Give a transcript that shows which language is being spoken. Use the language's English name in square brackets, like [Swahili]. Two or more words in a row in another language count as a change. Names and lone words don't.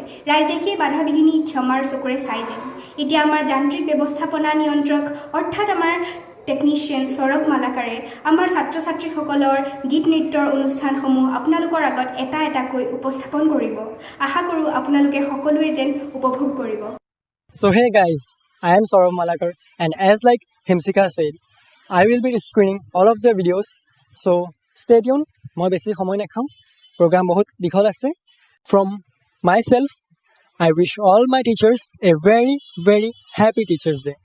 [Assamese] ৰাইজে সেই বাধা বিঘিনি ক্ষমাৰ চকুৰে চাই দিম। এতিয়া আমাৰ যান্ত্ৰিক ব্যৱস্থাপনা নিয়ন্ত্ৰক অৰ্থাৎ আমাৰ টেকনিচিয়ান সৌৰভ মালাকাৰে আমাৰ ছাত্ৰ ছাত্ৰীসকলৰ গীত নৃত্যৰ অনুষ্ঠানসমূহ আপোনালোকৰ আগত এটা এটাকৈ উপস্থাপন কৰিব। আশা কৰোঁ আপোনালোকে সকলোৱে যেন উপভোগ কৰিব। [English] So hey guys, I am Saurav Malakar, and as like Himsika said, I will be screening all of the videos. So stay tuned. [Assamese] মই বেছি সময় নাখাওঁ, program বহুত দীঘল আছে। [English] From myself, I wish all my teachers a very very happy Teachers Day.